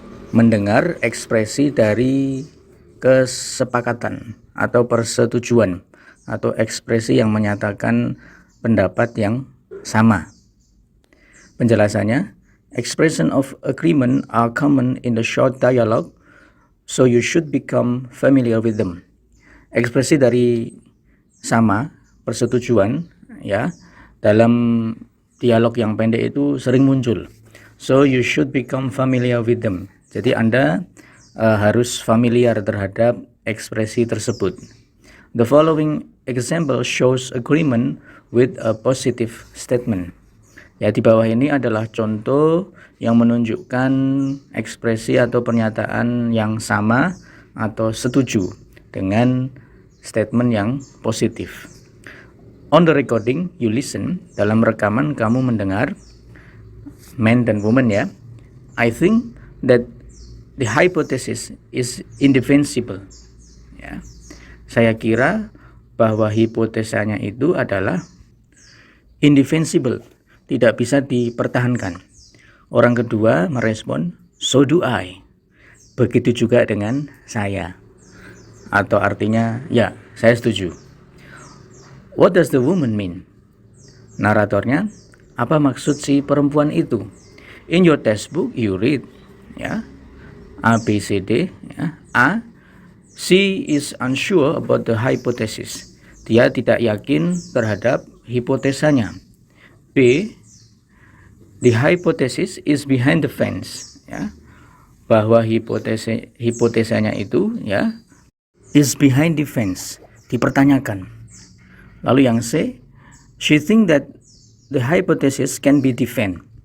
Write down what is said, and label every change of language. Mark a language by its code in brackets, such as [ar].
[id] Mendengar ekspresi dari kesepakatan atau persetujuan atau ekspresi yang menyatakan pendapat yang sama. Penjelasannya, [en] expression of agreement are common in the short dialogue, so you should become familiar with them. [id] Ekspresi dari sama, persetujuan, ya, dalam dialog yang pendek itu sering muncul. [en] So you should become familiar with them. [id] Jadi Anda harus familiar terhadap ekspresi tersebut. [en] The following example shows agreement with a positive statement. [id] Ya, di bawah ini adalah contoh yang menunjukkan ekspresi atau pernyataan yang sama atau setuju dengan statement yang positif. [en] On the recording, you listen. [id] Dalam rekaman kamu mendengar, man dan woman ya. [en] I think that the hypothesis is indefensible. [id] Ya. Saya kira bahwa hipotesanya itu adalah indefensible, tidak bisa dipertahankan. Orang kedua merespon, [en] so do I. [id] Begitu juga dengan saya. Atau artinya, ya, saya setuju. [en] What does the woman mean? [id] Naratornya, apa maksud si perempuan itu? [en] In your textbook you read, ya, A, B, C, D, ya. A, she is unsure about the hypothesis. [id] Dia tidak yakin terhadap hipotesanya. [en] B, the hypothesis is behind the fence, ya. [id] Bahwa hipotesanya itu, ya, [en] is behind the fence, [id] dipertanyakan. Lalu yang [en] C, she think that the hypothesis can be defend.